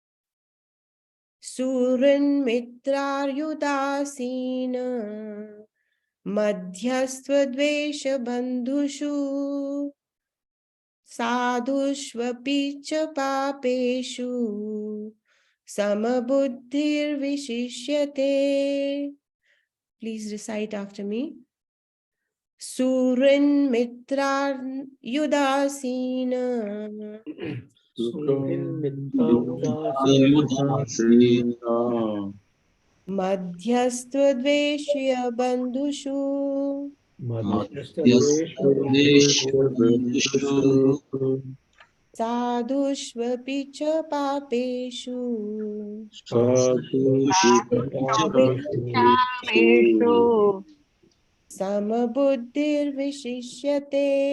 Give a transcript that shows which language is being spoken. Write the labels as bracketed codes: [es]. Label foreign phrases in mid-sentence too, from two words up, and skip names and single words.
[sa] सुरन् मित्रार्युदासीन मध्यस्त्वद्वेष बन्धुषु साधुष्वपि च पापेषु समबुद्धिर्विशिष्यते. [en] Please recite after me. [sa] सुरन् मित्रार्युदासीन मध्यस्त्वद्वेष्य बन्धुषु साधुष्वपि च पापेषु समबुद्धिर्विशिष्यते.